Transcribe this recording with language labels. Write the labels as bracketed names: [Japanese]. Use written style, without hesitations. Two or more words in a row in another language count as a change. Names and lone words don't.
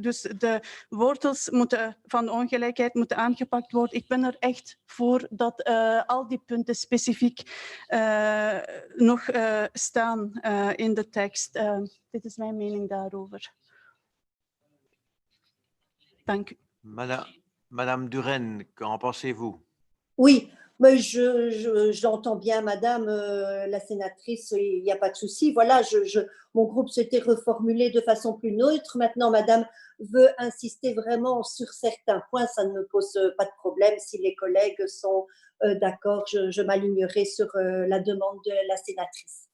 [Dutch] Dus de wortels van de ongelijkheid moeten aangepakt worden. Ik ben er echt voor dat al die punten specifiek nog staan in de tekst. Dit is mijn mening daarover. Dank u. [French] Madame Duren, qu'en pensez-vous? Oui, mais j'entends bien, Madame la sénatrice, il n'y a pas de souci. Voilà, mon groupe s'était reformulé de façon plus neutre. Maintenant, Madame veut insister vraiment sur certains points. Ça ne me pose pas de problème. Si les collègues sont d'accord, je m'alignerai sur la demande de la sénatrice.